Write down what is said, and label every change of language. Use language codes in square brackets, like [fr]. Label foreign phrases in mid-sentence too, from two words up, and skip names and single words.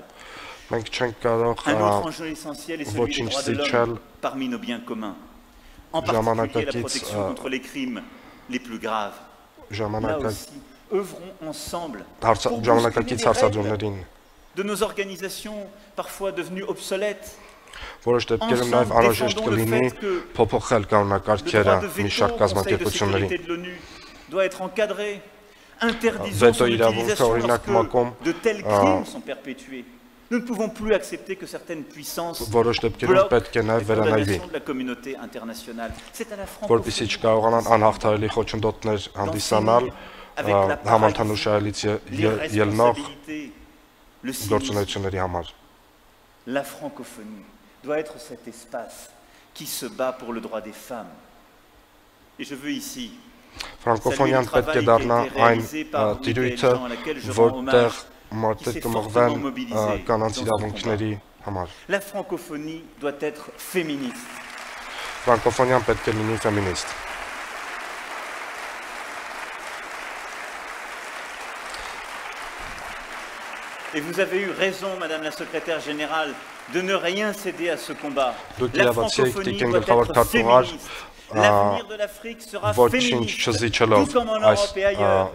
[fr] Un autre enjeu essentiel est celui des droits de l'homme parmi nos biens communs, en particulier la protection contre les crimes les plus graves. Là aussi, œuvrons ensemble pour bousculer les règles de nos organisations parfois devenues obsolètes. [hy] Որոշ դեպքերում նաև անհրաժեշտ կլինի փոփոխել կանոնակարգերը մի շարք կազմակերպությունների։ Վետո իրավունքը օրինակ մակում որոշ դեպքերում պետք է նաև վերանայվի, որպեսզի չկարողանան անհաղթահարելի խոչընդոտներ հանդիսանալ համընդհանուր շահերից ելնող գործունեությունների համար։ [fr] La francophonie doit être cet espace qui se bat pour le droit des femmes, Et je veux ici [hy] Ֆրանկոֆոնիան պետք է դառնա այն տիրույթը, որտեղ մարդիկ կմղվեն կանանց իրավունքների համար։ [fr] La francophonie doit être féministe. [hy] Ֆրանկոֆոնիան պետք է լինի ֆեմինիստ։ [fr] Et vous avez eu raison, Madame la Secrétaire Générale, de ne rien céder à ce combat. La francophonie doit être féministe. L'avenir de l'Afrique sera féministe, tout comme en Europe et ailleurs.